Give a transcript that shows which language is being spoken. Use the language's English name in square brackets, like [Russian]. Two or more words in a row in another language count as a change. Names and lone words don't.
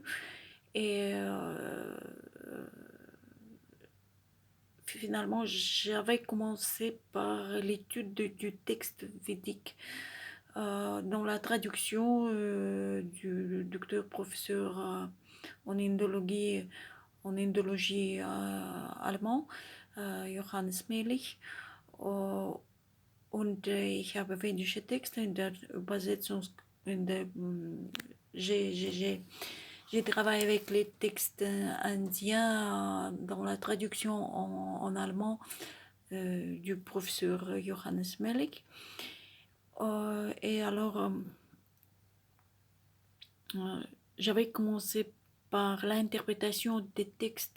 [French] Et finalement, j'avais commencé par l'étude du texte védique dans la traduction du docteur professeur en indologie allemand, Johannes Melich. [German] Und ich habe vedische Texte in der Übersetzung, in der, [French] j'ai travaillé avec les textes indiens dans la traduction en allemand du professeur Johannes Melich. Et alors, j'avais commencé par l'interprétation des textes.